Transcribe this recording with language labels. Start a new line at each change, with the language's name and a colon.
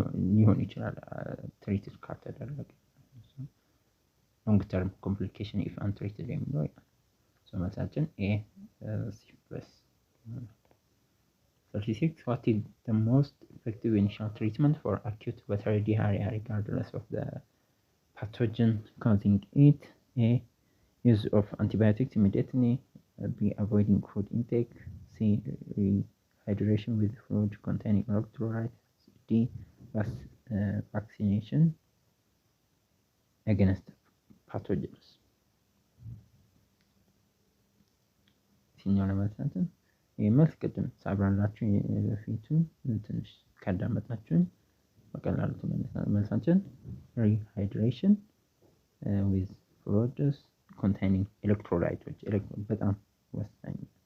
English: ሊሆን ይችላል ትሪት ካልተደረገ። ሎንግ ተርም ኮምፕሊኬሽን ኢፍ አንትሪትድ የሚለው መልሳችን ኤ ሲፊሊስ። 36 what is the most effective initial treatment for acute watery diarrhea regardless of the pathogen causing it? A. use of antibiotics immediately, B. avoiding food intake, C. rehydration with fluid containing electrolytes, D. vaccination against pathogens.
Amharic: የትኛው ነው መልሳችን? ይህ መልስ ቅድም ሳብራራላችሁ በፊቱን ትንሽ ካዳመጣችሁኝ በቀላሉ ትመልሳላችሁ። መልሳችን rehydration with fluids containing electrolytes በጣም ወሳኝ